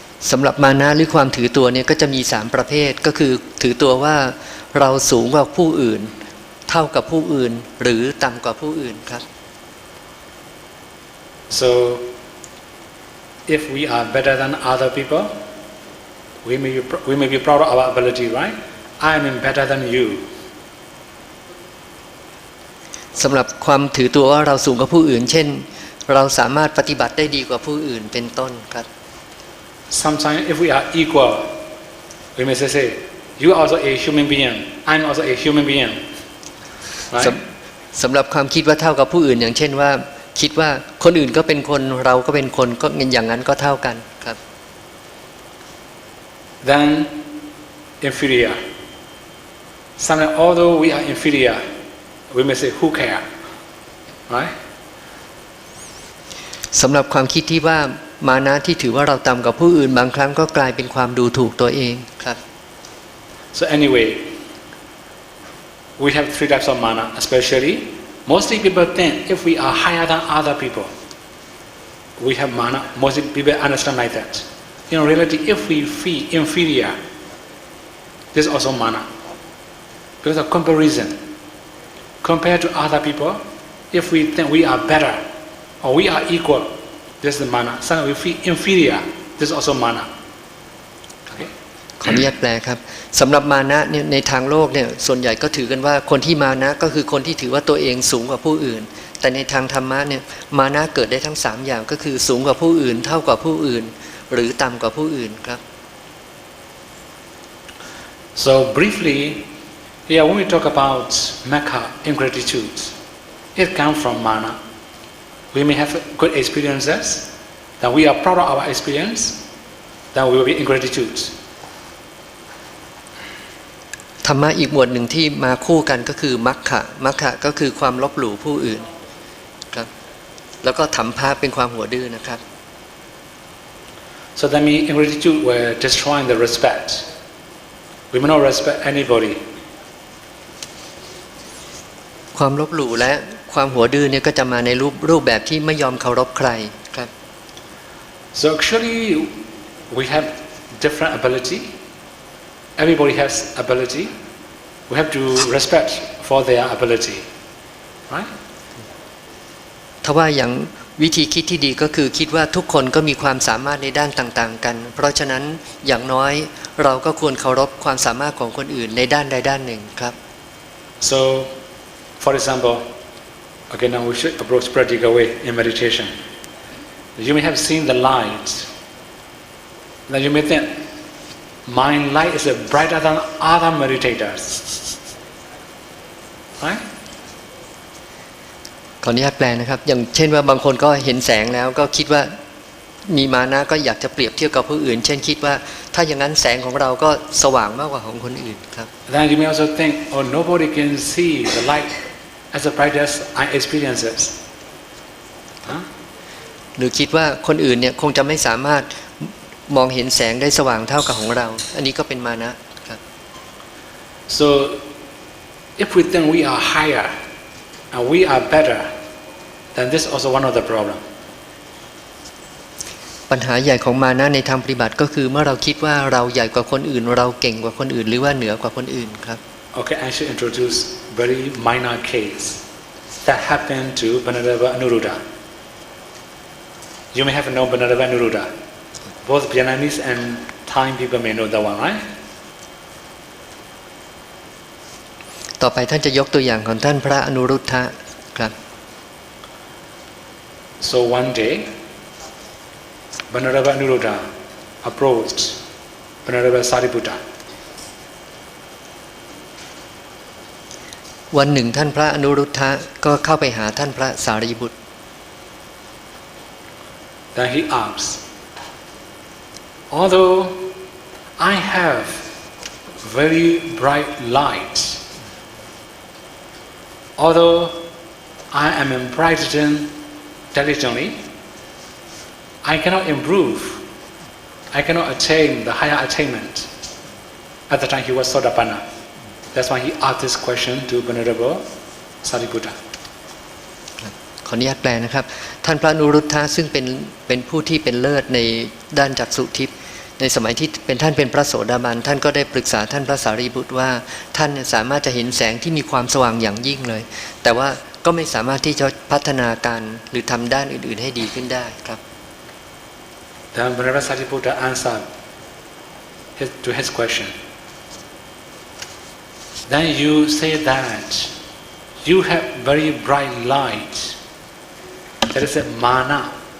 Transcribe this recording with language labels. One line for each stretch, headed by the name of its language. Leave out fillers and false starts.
Thai: สำหรับมานะหรือความถือตัวเนี่ยก็จะมี3ประเภทก็คือถือตัวว่าเราสูงกว่าผู้อื่นเท่ากับผู้อื่นหรือต่ำกว่าผู้อื่นครับ
English: So if we are better than other people, we may be proud of our ability, right? I am better than you.
Thai: สำหรับความถือตัวว่าเราสูงกว่าผู้อื่นเช่นเราสามารถปฏิบัติได้ดีกว่าผู้อื่นเป็นต้นครับ
English: Sometimes if we are equal, we may say, you are also a human being, I am also a human being. Right?
Thai: สำหรับความคิดว่าเท่ากับผู้อื่นอย่างเช่นว่าคิดว่าคนอื่นก็เป็นคนเราก็เป็นคนก็อย่างนั้นก็เท่ากันครับ
English: Then inferior. Sometimes although we are inferior, we may say, who care? Right?
Thai: สำหรับความคิดที่ว่ามานะที่ถือว่าเราต่ำกว่าผู้อื่นบางครั้งก็กลายเป็นความดูถูกตัวเองครับ
English: So anyway, we have three types of mana, especially mostly people think if we are higher than other people, we have mana. Mostly people understand like that. In reality, if we feel inferior, this is also mana. Because of comparison. Compared to other people, if we think we are better or we are equal, this is the mana. Sometimes we feel inferior, this is also mana. Okay?
Thai: ขออนุญาตแปลครับสำหรับมานะเนี่ยในทางโลกเนี่ยส่วนใหญ่ก็ถือกันว่าคนที่มานะก็คือคนที่ถือว่าตัวเองสูงกว่าผู้อื่นแต่ในทางธรรมะเนี่ยมานะเกิดได้ทั้ง3อย่างก็คือสูงกว่าผู้อื่นเท่ากับผู้อื่นหรือต่ำกว่าผู้อื่นครับ
English: So briefly, here when we talk about mekha, ingratitude, it comes from mana. We may have good experiences, then we are proud of our experience, then we will be ingratitude.
Thai: ธรรมะอีกหมวดหนึ่งที่มาคู่กันก็คือมัคคะมัคคะก็คือความลบหลู่ผู้อื่นครับแล้วก็ถัมภะเป็นความหัวดื้อนะครับ
English: So that means ingratitude will destroying the respect. We may not respect anybody.
Thai: ความลบหลู่และความหัวดื้อเนี่ยก็จะมาในรูปแบบที่ไม่ยอมเคารพใครครับ
English: So actually we have different ability. Everybody has ability. We have to respect for their ability. Right?
Thai: ถ้าว่าอย่างวิธีคิดที่ดีก็คือคิดว่าทุกคนก็มีความสามารถในด้านต่างๆกันเพราะฉะนั้นอย่างน้อยเราก็ควรเคารพความสามารถของคนอื่นในด้านใดด้านหนึ่งครับ
English: So for example, okay, now we should approach practical way in meditation. You may have seen the light. Then you may think, my light is brighter than other meditators. Right?
Thai: ขออนุญาตแปลนะครับอย่างเช่นว่าบางคนก็เห็นแสงแล้วก็คิดว่ามีมานะก็อยากจะเปรียบเทียบกับผู้อื่นเช่นคิดว่าถ้าอย่างนั้นแสงของเราก็สว่างมากกว่าของคนอื่นครับ
English: Then you may also think, oh, nobody can see the light as the brightest I experiences. Huh?
Thai: หรือคิดว่าคนอื่นเนี่ยคงจะไม่สามารถมองเห็นแสงได้สว่างเท่ากับของเราอันนี้ก็เป็นมานะครับ
English: So if we think we are higher and we are better, then this is also one of the problem.
Thai: ปัญหาใหญ่ของมานะในทางปฏิบัติก็คือเมื่อเราคิดว่าเราใหญ่กว่าคนอื่นเราเก่งกว่าคนอื่นหรือว่าเหนือกว่าคนอื่นครับ
English: Okay, I should introduce very minor case that happened to Banadeva Anuruddha. You may have known Banadeva Anuruddha. Both Vietnamese and Thai people may know that one, right?
Thai: ต่อไปท่านจะยกตัวอย่างของท่านพระอนุรุทธะครับ
English: So one day, Banadeva Anuruddha approached Banadeva Sariputta.
Thai: วันหนึ่งท่านพระอนุรุทธะก็เข้าไปหาท่านพระสารีบุตร
English: Then he asked, although I have very bright light, although I am brightened diligently, I cannot improve. I cannot attain the higher attainment. At the time he was Sotapanna. That's why he asked this question to Venerable Sariputta.
Thai: ขออนุญาตแปลนะครับท่านพระอนุรุทธะซึ่งเป็นผู้ที่เป็นเลิศในด้านจักษุทิพย์ในสมัยที่ท่านเป็นพระโสดาบันท่านก็ได้ปรึกษาท่านพระสารีบุตรว่าท่านสามารถจะเห็นแสงที่มีความสว่างอย่างยิ่งเลย แต่ว่าก็ไม่สามารถที่จะพัฒนาการหรือทำด้านอื่นๆให้ดีขึ้นได้ครับ
English: Then Venerable Sariputta answered to his question. Then you say that you have very bright light. That is a mana.